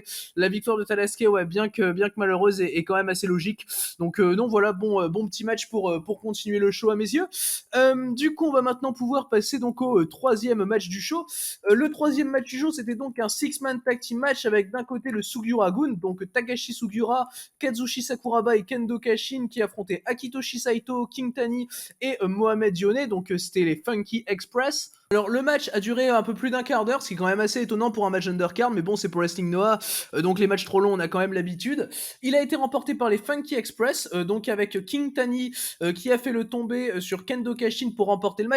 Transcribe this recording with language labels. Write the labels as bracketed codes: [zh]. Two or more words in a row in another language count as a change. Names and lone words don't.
[fr] La victoire de Tadasuke, ouais, bien que malheureuse, est quand même assez logique. Donc voilà, bon petit match pour continuer le show à mes yeux. Du coup, on va maintenant pouvoir passer donc au troisième match du show. Le troisième match du show, c'était donc un [en] six-man tag team match [fr] avec d'un côté le Sugiura-gun, donc Takashi Sugiura, Kazushi Sakuraba et Kendo Kashin qui affrontaient Akitoshi Saito, King Tani et Mohamed Yone, donc c'était les Funky Express. Alors le match a duré un peu plus d'un quart d'heure, ce qui est quand même assez étonnant pour un match undercard, mais bon c'est pour Wrestling Noah, donc les matchs trop longs on a quand même l'habitude. Il a été remporté par les Funky Express, donc avec King Tani qui a fait le tombé sur Kendo Kashin pour remporter le match.